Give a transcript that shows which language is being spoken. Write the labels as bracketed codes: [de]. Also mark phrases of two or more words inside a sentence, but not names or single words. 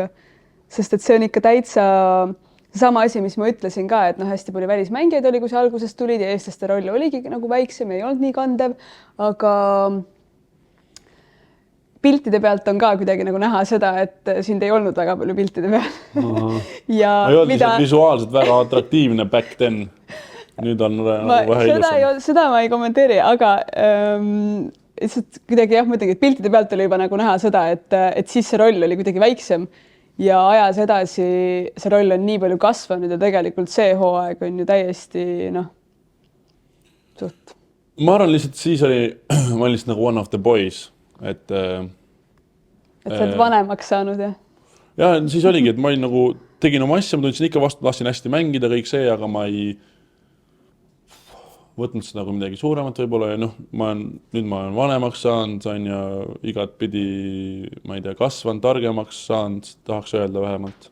[et] Sest et see on ikka täitsa sama asi, mis ma ütlesin ka, et hästi palju välismängijaid oli, kui see algusest tulid ja eestlaste roll oligi nagu väiksem, ei olnud nii kandev, aga piltide pealt on ka kuidagi nagu näha seda, et sind ei olnud väga palju piltide peal. Ja ei olnud visuaalselt väga atraktiivne [en] back then. [et] Nüüd on vähe ilusam. Seda ma ei kommenteeri, aga kuidagi jah, mõtlengi, et piltide pealt oli juba nagu näha seda, et siis see roll oli kuidagi väiksem ja ajas edasi see roll on nii palju kasvanud ja tegelikult see hooaeg on ju täiesti suht. Ma arvan lihtsalt siis ma olin lihtsalt nagu [en] one of the boys, [et] et sa oled vanemaks saanud, jah? Ja siis oligi, et ma olin nagu, tegin oma asja, ma tundsin ikka vastu, tahtsin hästi mängida kõik see, aga ma ei võtnud seda nagu midagi suuremat võib-olla ja nüüd ma olen vanemaks saanud, on ja igat pidi, ma ei tea, kasvanud, targemaks saanud, tahaks öelda vähemalt.